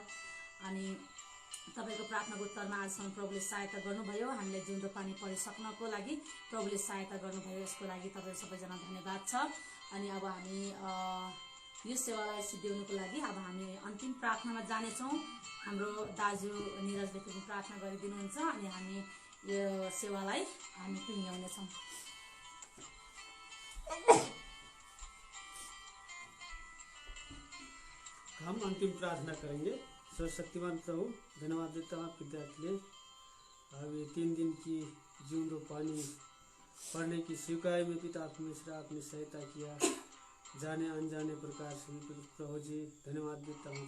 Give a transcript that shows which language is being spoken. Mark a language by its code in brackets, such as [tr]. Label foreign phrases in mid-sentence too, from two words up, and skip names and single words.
[ne] अनि तपाईँको प्रार्थनाको उत्तरमा आजसम्म प्रभुले सहायता गर्नुभयो, हामीलाई जिउँदो पानी परिसक्नको लागि प्रभुले सहायता गर्नुभयो, यसको लागि तपाईँहरू सबैजना धन्यवाद छ। अनि अब हामी यो सेवालाई सिद्ध्याउनुको लागि अब हामी अन्तिम प्रार्थनामा जानेछौँ। हाम्रो दाजु निरजले पनि प्रार्थना गरिदिनुहुन्छ अनि हामी यो सेवालाई हामी टुङ्ग्याउनेछौँ। [hi] हम अंतिम प्रार्थना करेंगे। सर्वशक्तिमान प्रभु, धन्यवाद देता हूँ आपके दया के लिए। अब ये 3 दिन की जिंदो पानी पढ़ने की स्वीकार में पिता परमेश्वर आपने सहायता किया, जाने अनजाने प्रकार से प्रभु जी धन्यवाद देता हूँ।